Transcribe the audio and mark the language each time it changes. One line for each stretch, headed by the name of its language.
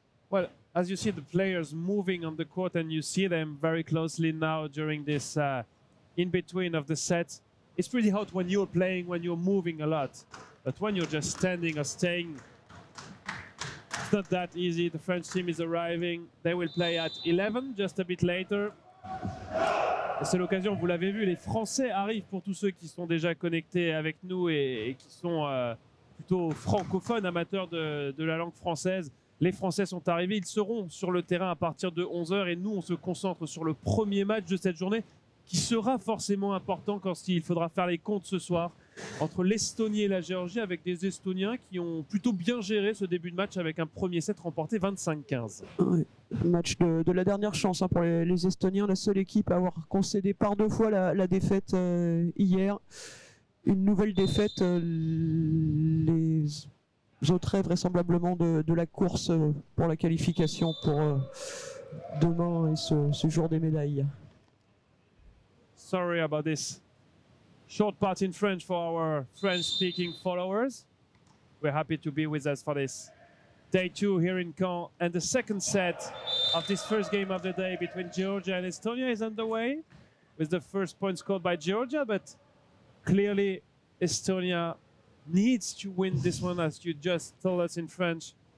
English: Well, as you see the players moving on the court and you see them very closely now during this in-between of the sets, it's pretty hot when you're playing, when you're moving a lot. But when you're just standing or staying, it's not that easy. The French team is arriving. They will play at 11, just a bit later.
French: C'est l'occasion, vous l'avez vu, les Français arrivent pour tous ceux qui sont déjà connectés avec nous et qui sont plutôt francophones, amateurs de la langue française. Les Français sont arrivés, ils seront sur le terrain à partir de 11 h et nous, on se concentre sur le premier match de cette journée qui sera forcément important quand il faudra faire les comptes ce soir entre l'Estonie et la Géorgie, avec des Estoniens qui ont plutôt bien géré ce début de match avec un premier set remporté 25-15. Ouais, match de la dernière chance pour les Estoniens, la seule équipe à avoir concédé par 2 fois la défaite hier. Une nouvelle défaite, les autres vraisemblablement de la course pour la qualification pour demain et ce jour des médailles.
English: Sorry about this short part in French for our French-speaking followers. We're happy to be with us for this day 2 here in Caen. And the second set of this first game of the day between Georgia and Estonia is underway, with the first point scored by Georgia, but clearly Estonia needs to win this one, as you just told us in French.